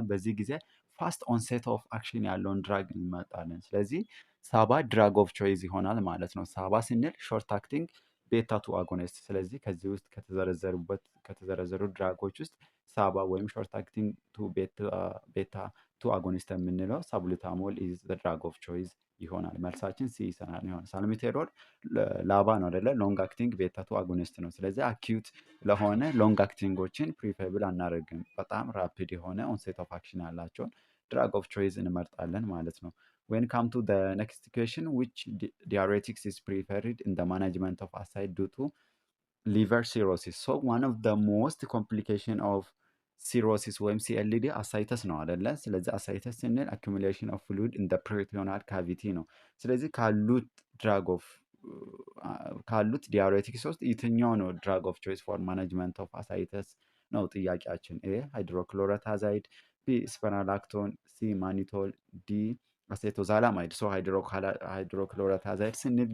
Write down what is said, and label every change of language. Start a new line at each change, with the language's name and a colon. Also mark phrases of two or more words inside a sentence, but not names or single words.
Amharic: በዚህ ጊዜ
English: fast onset of action
Amharic: ያለውን ድራግ እንመርጣለን። ስለዚህ ሳባ
English: drug of choice
Amharic: ይሆናል ማለት ነው። ሳባ ስንል
English: short acting beta two agonist።
Amharic: ስለዚህ ከዚህ ውስጥ ከተዘረዘሩ ድራጎች ውስጥ ሳባ ወይም
English: short acting two beta two agonist
Amharic: የምንለው
English: salbutamol is drug of choice
Amharic: ይሆናል። መልሳችን ሲ ይሰናል ይሆናል። ሳልሚቴሮል ላባ ነው አይደለ?
English: long acting beta two agonist
Amharic: ነው። ስለዚህ አኪዩት ለሆነ ሎንግ አክቲንጎችን ፕሪፌብል አናደርግም። በጣም ራፒድ የሆነ
English: onset of action
Amharic: ያላቸውን
English: drug of choice
Amharic: እንመርጣለን ማለት ነው።
English: When come to the next question, which diuretics is preferred in the management of ascites due to liver cirrhosis? So one of the most complication of cirrhosis
Amharic: ወይም ሲኤልዲ አሳይተስ ነው አይደለ? ስለዚህ አሳይተስ ስንል
English: accumulation of fluid in the peritoneal cavity
Amharic: ነው። ስለዚህ ካሉት ዲያሬቲክስ ውስጥ የትኛው ነው
English: drug of choice for management of ascites
Amharic: ነው ጥያቄያችን። ኤ ሃይድሮክሎሮታዛይድ፣ ቢ ስፐራላክቶን፣ ሲ ማኒቶል፣ ዲ አሴቶዛላማይድ። ሃይድሮክሎሮታዛይድ ስንል